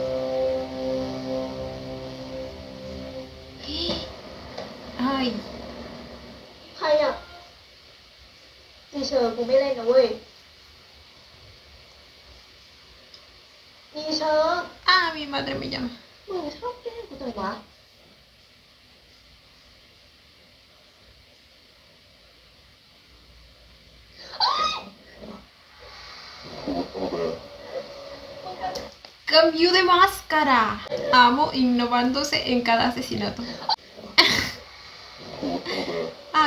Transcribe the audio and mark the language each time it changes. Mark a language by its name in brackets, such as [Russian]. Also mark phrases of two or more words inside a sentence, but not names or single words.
[Thai] Ay, ใครอ่ะจีเชอร์กูไม่เล่นนะเว้ยจีเชอร์ [Spanish] ah, mi madre me llama. [Thai] มึงชอบแกล้งกูจังวะ [Spanish] Cambio de máscara. Amo innovándose en cada asesinato.